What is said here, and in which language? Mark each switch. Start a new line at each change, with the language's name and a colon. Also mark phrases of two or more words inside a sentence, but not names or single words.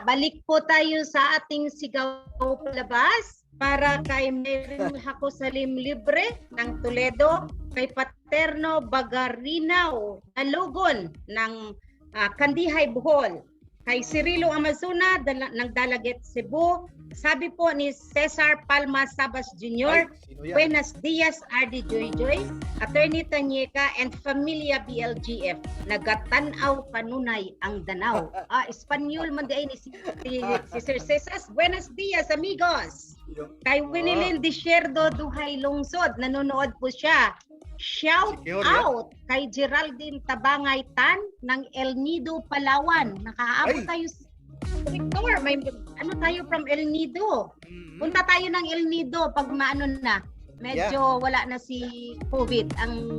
Filipino: Balik po tayo sa ating sigaw palabas para kay Mary Hako Salim Libre ng Toledo, kay Paterno Bagarinaw Alogon ng Kandihay, Bohol, kay Cirilo Amazuna ng Dalaget, Cebu. Sabi po ni Cesar Palma Sabas Jr.,
Spanish: Buenos Dias,
Filipino: RD Joy, Attorney Tanyeka, and Familia BLGF.
Cebuano: Nagatanaw kanunay ang danaw. Espanyol man di ni si Sir Cesar.
Spanish: Buenos Dias, amigos.
Filipino: Kay Winilin Desierdo Duhay Lungsod, nanonood po siya. Shout out kay Geraldine Tabangay Tan ng El Nido, Palawan. Nakaabot tayo Victor, may tayo from El Nido. Punta tayo ng El Nido pag maano na. Medyo wala na si COVID. Ang